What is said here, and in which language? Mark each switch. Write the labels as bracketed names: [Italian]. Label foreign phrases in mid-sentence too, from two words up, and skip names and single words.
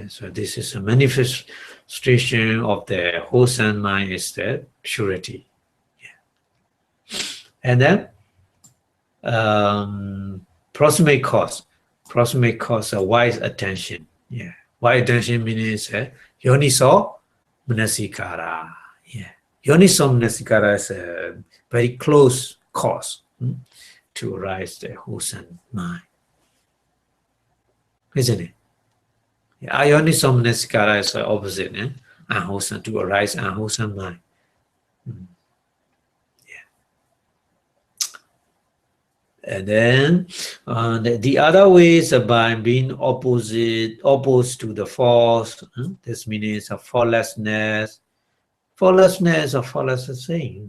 [English] So this is a manifestation of the wholesome mind, is the purity. Yeah. And then proximate cause. Proximate cause a wise attention. Yeah. Wise attention means [Pali] yoniso manasikara. [English] Yeah. [Pali] Yoniso manasikara [English] is a very close cause to arise the wholesome mind. Isn't it? Yeah. [Pali] Yoniso manasikara [English] is the opposite. Unwholesome, to arise unwholesome mind. And then the other way is by being opposed to the false. This means a faultlessness. Faultlessness or faultless thing.